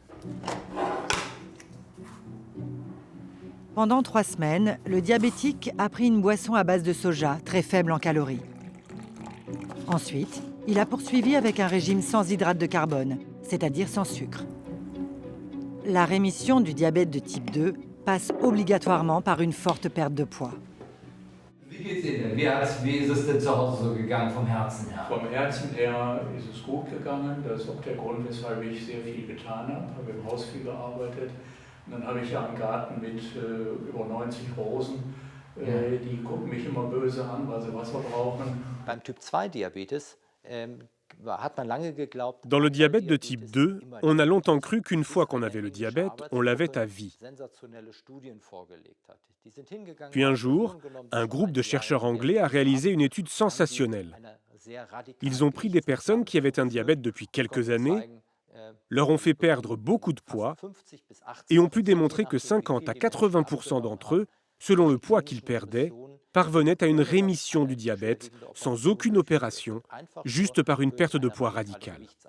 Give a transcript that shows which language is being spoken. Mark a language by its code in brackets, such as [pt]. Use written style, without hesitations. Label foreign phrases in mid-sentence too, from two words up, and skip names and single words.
[fr] Pendant 3 semaines, le diabétique a pris une boisson à base de soja, très faible en calories. Ensuite, il a poursuivi avec un régime sans hydrate de carbone, c'est-à-dire sans sucre. La rémission du diabète de type 2 passe obligatoirement par une forte perte de poids. [de] Wie geht's Ihnen? Wie ist es denn zu Hause so gegangen vom Herzen her? Vom Herzen her ist es gut gegangen. Das ist auch der Grund, weshalb ich sehr viel getan habe. Ich habe im Haus viel gearbeitet. Und dann habe ich ja einen Garten mit über 90 Rosen. Die gucken mich immer böse an, weil sie Wasser brauchen. Beim Typ 2 Diabetes hat man lange geglaubt. [fr] Dans le diabète de type 2, on a longtemps cru qu'une fois qu'on avait le diabète, on l'avait à vie. Puis un jour, un groupe de chercheurs anglais a réalisé une étude sensationnelle. Ils ont pris des personnes qui avaient un diabète depuis quelques années, leur ont fait perdre beaucoup de poids et ont pu démontrer que 50 à 80% d'entre eux, selon le poids qu'ils perdaient, parvenaient à une rémission du diabète sans aucune opération, juste par une perte de poids radicale.